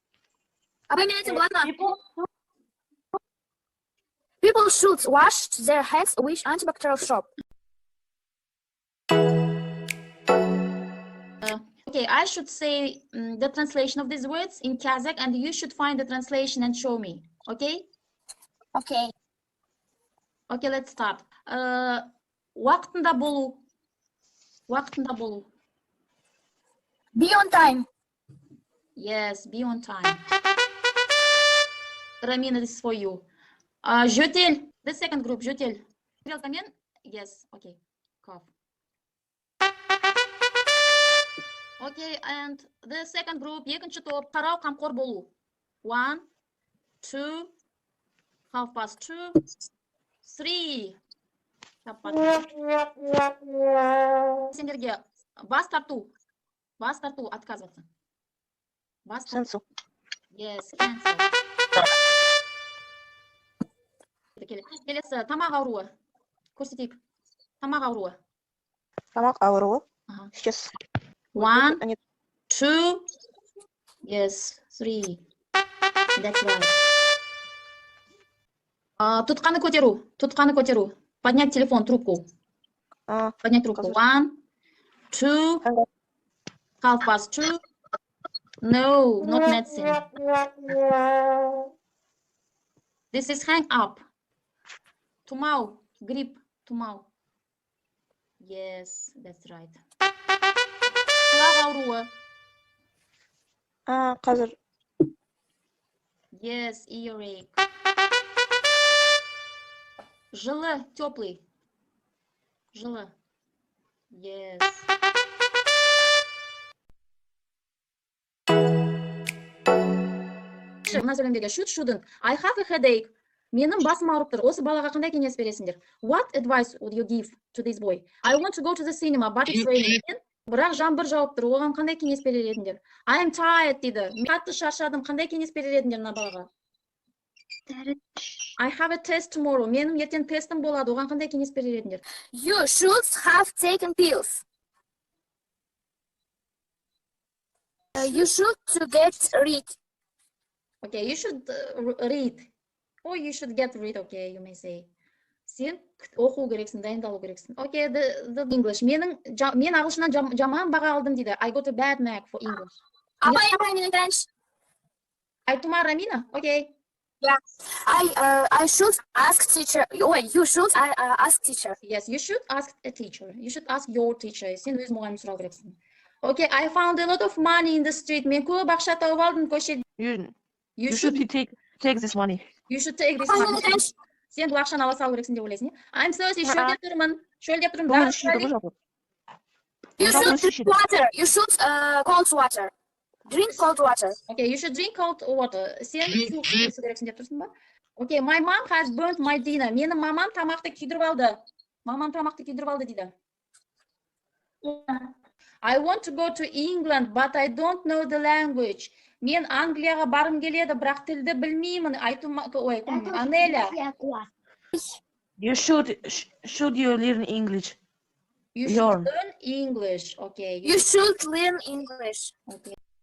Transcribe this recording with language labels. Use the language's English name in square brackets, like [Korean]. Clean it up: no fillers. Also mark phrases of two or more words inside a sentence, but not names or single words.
[English] People should wash their hands with antibacterial soap. Okay, I should say the translation of these words in Kazakh, and you should find the translation and show me. Okay? Okay. Okay, let's start. [Kazakh] Уақытында болу. Уақытында болу. [English] Be on time. Yes, be on time. Ramina, this is for you. Жөтел. The second group, [Kazakh] жөтел. Стрелкамен? [English] Yes, okay. Cough. Okay, and the second group, [Kazakh] екінші топ, қарау, қамқор болу. 1, 2, 2:30, 3. Сендерге бас тарту, отказываться. Бас тарту. [English] Cancel. Yes, cancel. [Kazakh] Келесі, тамақ ауруы. Көрсетейік. Тамақ ауруы. Тамақ ауруы. [Russian] Ага. Сейчас. 1, Они- 2, [English] yes, 3. That's right. [Kazakh] Тұтқаны көтеру. [Russian] Поднять телефон, трубку. Поднять трубку. 1, 2, 2:30. [English] No, not medicine. This is hang up. [Kazakh] Тұмау, грипп, тұмау. [English] Yes, that's right. [Kazakh] Құлақ ауруы. Қазір. [English] Yes, earache. Жылы, теплый. [Kazakh] Жылы. Yes. Мына сөйлемдерге [English] should, shouldn't. I have a headache. [Kazakh] Менің басым ауырып тұр. Осы балаға қандай кеңес бересіңдер? [English] What advice would you give to this boy? I want to go to the cinema, but it's raining. [Kazakh] Бірақ жаңбыр жауып тұр. Оған қандай кеңес берер едіңдер? [English] I am tired [Kazakh] дейді. Мен қатты шаршадым. Қандай кеңес берер едіңдер мына балаға? [English] I have a test tomorrow. [Kazakh] Менің ертең тестім болады. Оған қандай кеңес берер едіңдер? [English] You should have taken pills. You should to get rid. Okay, you should read. Or you should get rid, okay, you may say. [Kazakh] Сен оқу керексің, дайындалу керексің. [English] Okay, the English. [Kazakh] Мен ағылшыннан жаман баға алдым дейді. [English] I got a bad mark for English. [Kazakh] Апай, мен айтайыншы. Айтума, Рамина? [English] Okay. Yeah. I should ask teacher. Wait, you should ask teacher. Yes, you should ask a teacher. You should ask your teacher. [Kazakh] Сен өз мұғалім сұрау керексің. [English] Okay, I found a lot of money in the street. [Kazakh] Мен көп ақша тауып алдым көшеде. [English] You should take this money. You should take this money. [Kazakh] Сен бұл ақшаны ала салу керексің деп ойлайсың, не? [English] I'm thirsty, [Kazakh] шөлдеп тұрмын. [English] You should drink water. You should cold water. Drink cold water. Okay, you should drink cold water. [Kazakh] Сен су ішу керексің деп тұрсың ба? [English] Okay, my mom has burnt my dinner. [Kazakh] Менің мамам тамақты күйдіріп алды. Дейді. [English] I want to go to England, but I don't know the language. [Kazakh] Мен Англияға барым келеді, бірақ тілді білмеймін. Анеля. [English] You should you learn English? You should learn English. Okay. You should learn English. Okay.